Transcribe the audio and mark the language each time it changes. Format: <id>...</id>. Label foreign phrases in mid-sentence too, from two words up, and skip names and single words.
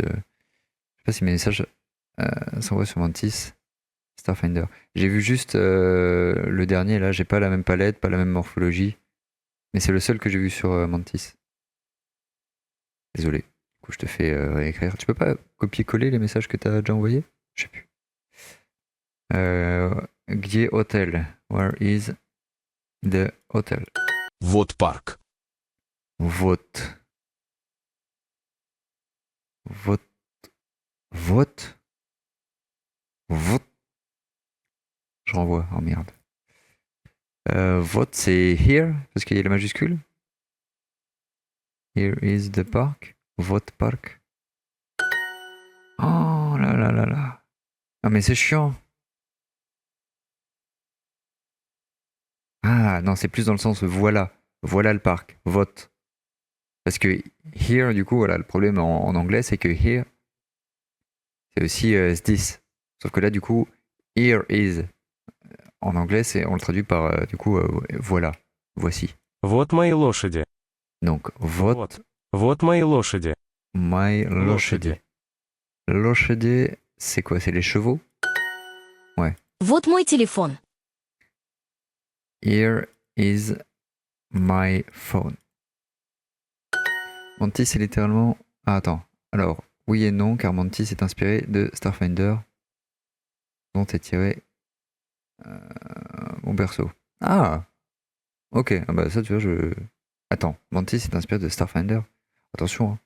<fr>Je sais pas si mes messages s'envoient sur Mantis, Starfinder. J'ai vu juste le dernier là, j'ai pas la même palette, pas la même morphologie, mais c'est le seul que j'ai vu sur Mantis. Désolé. Du coup, je te fais réécrire. Tu peux pas copier-coller les messages que tu as déjà envoyés? Je sais plus.</fr> <ru>Где hotel?</ru> <en>Where is the hotel?</en> <ru>Вот парк. Вот.</ru> <fr>Je renvoie. Oh merde. Vote, c'est here, parce qu'il y a la majuscule.</fr> <en>Here is the park. Vote park.</en> <fr>Oh là là là là. Ah mais c'est chiant. Ah non, c'est plus dans le sens voilà. Voilà le parc. Vote. Parce que here, du coup, voilà, le problème en anglais, c'est que here, c'est aussi this. Sauf que là, du coup,</fr> <en>here is.</en> <fr>En anglais, on le traduit par, du coup, voilà. Voici.</fr> <ru>Вот мои лошади.</ru> <fr>Donc, vote.</fr> <ru>Вот мои лошади. My лошади. Лошади,</ru> <fr>c'est quoi? C'est les chevaux?</fr> <ru>Вот мой телефон.</ru> <en>Here is my phone.</en> <fr>Mantis, c'est littéralement... Ah, attends. Alors, oui et non, car Mantis est inspiré de Starfinder, dont est tiré mon berceau. Ah! Ok, ah bah ça, tu vois, Attends, Mantis est inspiré de Starfinder. Attention, hein.</fr>